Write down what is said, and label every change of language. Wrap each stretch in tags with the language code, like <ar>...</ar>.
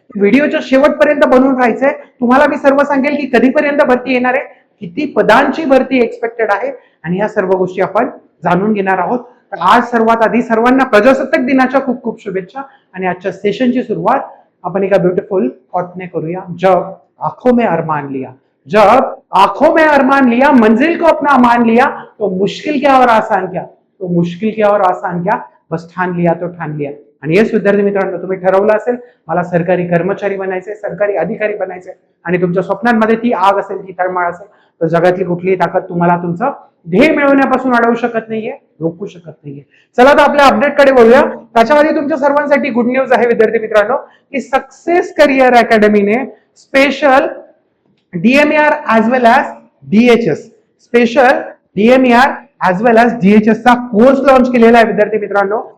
<mr>व्हिडिओच्या शेवटपर्यंत बनवून राहायचंय. तुम्हाला मी सर्व सांगेल की कधीपर्यंत भरती येणार आहे, किती पदांची भरती एक्सपेक्टेड आहे आणि या सर्व गोष्टी आपण जाणून घेणार आहोत. तर आज सर्वात आधी सर्वांना प्रजासत्ताक दिनाच्या खूप खूप शुभेच्छा. आणि आजच्या सेशनची सुरुवात आपण एका ब्युटिफुल थॉटने करूया.</mr> <hi>जब आंखों में अरमान लिया, जब आंखों में अरमान लिया, मंजिल को अपना मान लिया, तो मुश्किल क्या और आसान क्या, तो मुश्किल क्या और आसान क्या, बस ठान लिया तो ठान लिया.</hi> <mr>आणि येस विद्यार्थी मित्रांनो, तुम्ही ठरवलं असेल मला सरकारी कर्मचारी बनायचंय, सरकारी अधिकारी बनायचंय आणि तुमच्या स्वप्नांमध्ये ती आग असेल, ती तळमळ असेल, तर जगातली कुठलीही ताकद तुम्हाला तुमचं ध्येय मिळवण्यापासून अडवू शकत नाहीये, रोखू शकत नाहीये. चला तर आपल्या अपडेटकडे बोलूया. त्याच्यामध्ये तुमच्या सर्वांसाठी गुड न्यूज आहे विद्यार्थी मित्रांनो, की success career अकॅडमीने special DMER as वेल as DHS special DMER as वेल ऍज DHS चा कोर्स लॉन्च केलेला आहे विद्यार्थी मित्रांनो.</mr>